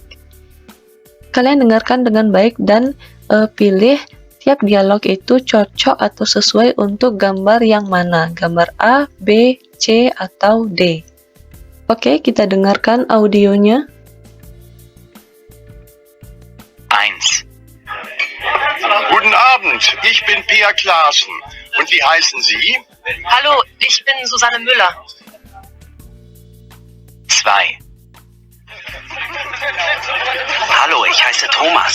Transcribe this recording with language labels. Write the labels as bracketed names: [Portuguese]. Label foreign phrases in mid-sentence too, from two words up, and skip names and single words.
[Indonesian] Kalian dengarkan dengan baik dan pilih tiap dialog itu cocok atau sesuai untuk gambar yang mana, gambar A, B, C, atau D. Oke, kita dengarkan audionya. 1. [German] Guten Abend, ich bin Pia Klaassen. Und wie heißen Sie? Hallo, ich bin Susanne Müller. 2. Hallo, ich heiße Thomas.